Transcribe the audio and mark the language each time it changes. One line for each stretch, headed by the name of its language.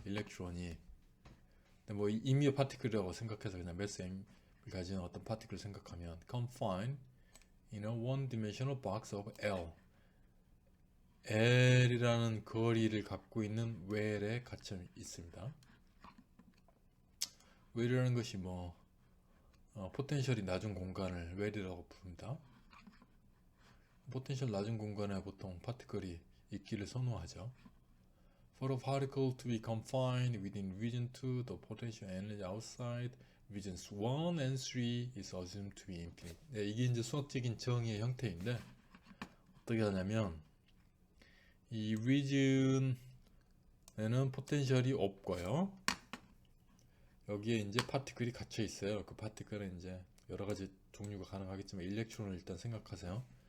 Korean: 일렉트론이 임의의 파티클이라고 생각해서 그냥 mass m을 가진 어떤 파티클을 생각하면
English: confined in a one-dimensional box of L,
Korean: L이라는 거리를 갖고 있는 웰에 갇혀 있습니다. 웰이라는 것이 포텐셜이 낮은 공간을 웰이라고 부릅니다. 포텐셜 낮은 공간에 보통 파티클이 있기를 선호하죠.
English: For a particle to be confined within region 2, the potential energy outside regions 1 and 3 is assumed to be infinite.
Korean: 네, 이게 이제 수학적인 정의의 형태인데 어떻게 하냐면 이 region에는 포텐셜이 없고요. 여기에 이제 파티클이 갇혀 있어요. 그 파티클은 이제 여러 가지 종류가 가능하겠지만 일렉트론을 일단 생각하세요.